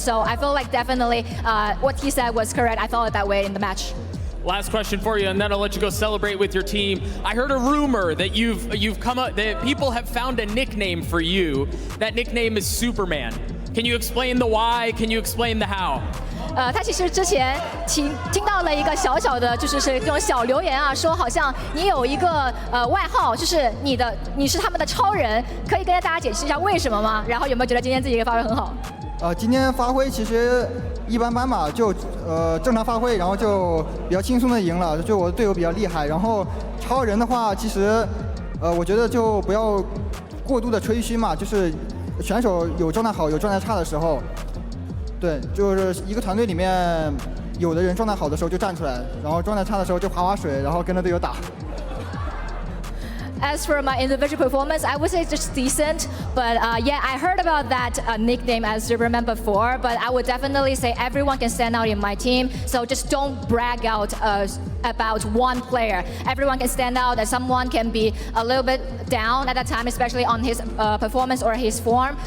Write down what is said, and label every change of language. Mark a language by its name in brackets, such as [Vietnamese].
[English] So I feel like definitely what he said was correct. I felt it that way in the match. Last question for you, and then I'll let you go celebrate with your team. I heard a rumor that you've come up that people have found a nickname for you. That nickname is Superman. Can you explain the why? Can you explain the how? [Chinese] 他其实之前听到了一个小小的，就是这种小留言啊，说好像你有一个外号，就是你是他们的超人，可以跟大家解释一下为什么吗？然后有没有觉得今天自己发挥很好？今天发挥其实一般般吧，就正常发挥，然后就比较轻松的赢了，就我的队友比较厉害。然后超人的话，其实我觉得就不要过度的吹嘘嘛，就是选手有状态好有状态差的时候。对，就是一个团队里面有的人状态好的时候就站出来，然后状态差的时候就划水，然后跟着队友打。 [English] As for my individual performance, I would say just decent. But yeah, I heard about that nickname as Superman before. But I would definitely say everyone can stand out in my team. So just don't brag out about one player. Everyone can stand out. And someone can be a little bit down at that time, especially on his performance or his form.